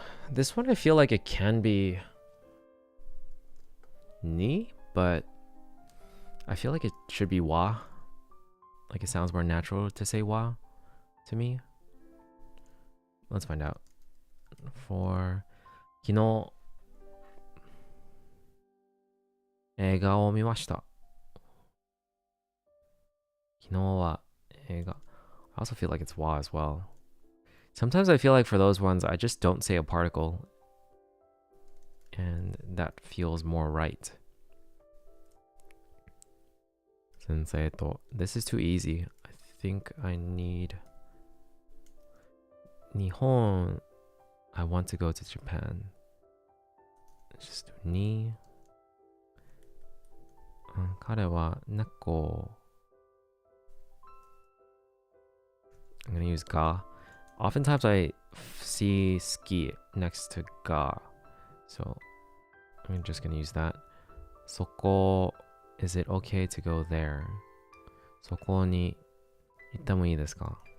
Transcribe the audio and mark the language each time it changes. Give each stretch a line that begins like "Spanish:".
English: This one I feel like it can be ni, but I feel like it should be wa. Like it sounds more natural to say wa to me. Let's find out.
Japanese: For 昨日映画を見ました。昨日は映画
English: I also feel like it's wa as well. Sometimes I feel like for those ones, I just don't say a particle. And that feels more right. Sensei to. This is too easy. I think I need... Nihon. I want to go to Japan. Just do ni.
Japanese: 彼は猫
English: I'm gonna use ga. Oftentimes I see ski next to ga. So I'm just gonna use that. Soko, is it okay to go there?
Japanese: そこに行ってもいいですか?